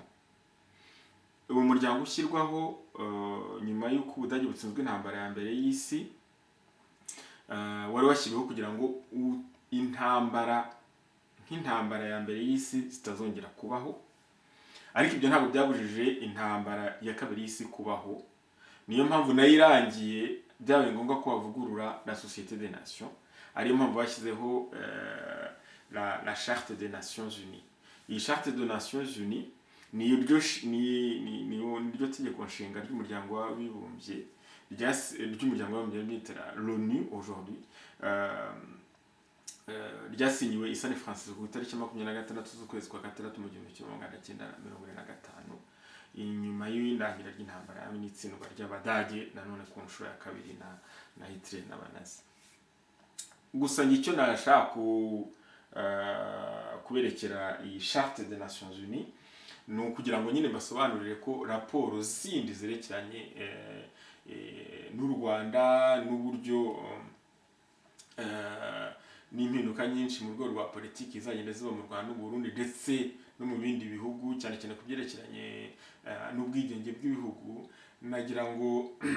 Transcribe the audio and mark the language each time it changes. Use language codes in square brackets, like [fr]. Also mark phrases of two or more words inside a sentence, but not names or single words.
[rw] Uwo muryango ushyirwaho nyuma y'uko Ubudage butsinzwe intambara ya mbere y'isi, wari washyiriweho kugira ngo intambara nk'intambara ya mbere y'isi zitazongera kubaho, ariko ibyo ntabwo byabujije intambara ya kabiri y'isi kubaho. Niyo mpamvu nayo irangiye byabaye ngombwa ko bavugurura la Société des Nations, ariyo mpamvu bashyizeho la Charte des Nations Unies. Iyi Charte des Nations Unies niryo tegeko nshinga ry'umuryango w'abibumbye, ry'umuryango w'abibumbye bita l'ONU aujourd'hui, ryasinyiwe i San Francisco ku itariki 26 z'ukwezi kwa gatandatu mu 1945, inyuma y'irangirira ry'intambara n'itsindwa ry'Abadage nanone ku nshuro ya kabiri na Hitler n'Abanazi. Gusa icyo nashaka kuberekera iyi Charte des Nations Unies ni ukugira ngo nyine basobanurire ko raporo zindi zerekeranye n'u Rwanda n'uburyo n'impinduka nyinshi mu rwego rwa politiki zagenda ziba mu Rwanda n'u Burundi ndetse no mu bindi bihugu, cyane cyane ku byerekeranye n'ubwigenge bw'ibihugu, nagira ngo